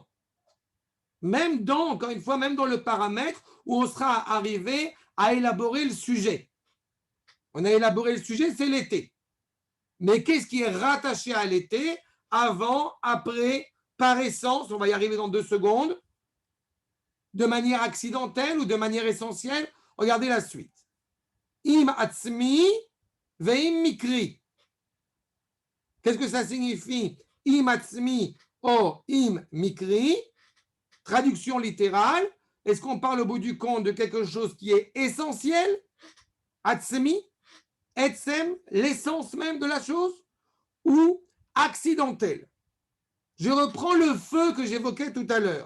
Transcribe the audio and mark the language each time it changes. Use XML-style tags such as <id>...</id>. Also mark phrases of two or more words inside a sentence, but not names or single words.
<fr>Même dans, encore une fois, même dans le paramètre où on sera arrivé à élaborer le sujet. On a élaboré le sujet, c'est l'été. Mais qu'est-ce qui est rattaché à l'été, avant, après, par essence, on va y arriver dans 2 secondes, de manière accidentelle ou de manière essentielle? Regardez la suite.</fr> <he>אם עצמי ואם מקרי.</he> <fr>Qu'est-ce que ça signifie?</fr> <he>אם עצמי או אם מקרי.</he> <fr>Traduction littérale. Est-ce qu'on parle au bout du compte de quelque chose qui est essentiel</fr> <he>עצמי, עצם,</he> <fr>l'essence même de la chose, ou accidentel. Je reprends le feu que j'évoquais tout à l'heure.</fr>